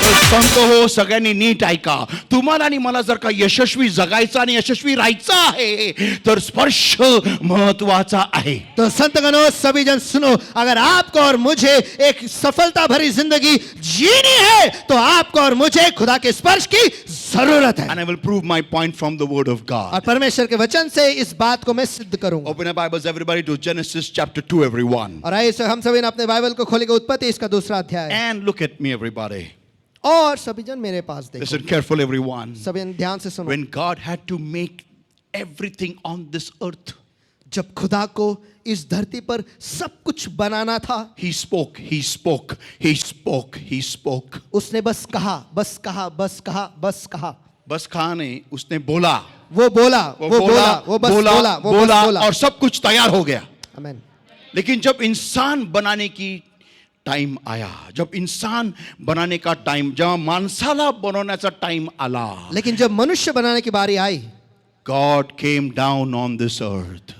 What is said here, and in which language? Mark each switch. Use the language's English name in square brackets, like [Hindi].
[Marathi] संत हो, सगळ्यांनी नीट ऐका. तुम्हाला आणि मला जर का यशस्वी जगायचं आणि यशस्वी राहायचं आहे तर स्पर्श महत्वाचा आहे. [Hindi] तो संत गणों सभी जन सुनो, अगर आपको और मुझे एक सफलता भरी जिंदगी जीनी है तो आपको और मुझे खुदा के स्पर्श की जरूरत है. [English] And I will prove my point from the word of God. [Hindi] और परमेश्वर के वचन से इस बात को मैं सिद्ध करूंगा. [English] Open your Bibles everybody to Genesis chapter 2 everyone. [Hindi] और आइए हम सभी ने अपने बाइबल को खोलेंगे उत्पत्ति इसका दूसरा अध्याय. [English] And look at me everybody. [Hindi] और सभी जन मेरे पास देखो. [English] Listen careful everyone. [Hindi] सभी जन ध्यान से सुनो. [English] When God had to make everything on this earth, [Hindi] जब खुदा को इस धरती पर सब कुछ बनाना था, [English] he spoke, he spoke, he spoke, he spoke. [Hindi] उसने बस कहा, बस कहा, बस कहा, बस कहा. बस कहा नहीं, उसने बोला. वो बोला, वो बोला, वो बस बोला, वो बस बोला और सब कुछ तैयार हो गया. आमीन. लेकिन जब इंसान बनाने की टाइम आया, जब इंसान बनाने का टाइम, जब [Marathi] माणसाला बनवण्याचा टाइम आला, [Hindi] लेकिन जब मनुष्य बनाने की बारी आई, [English] God came down on this earth.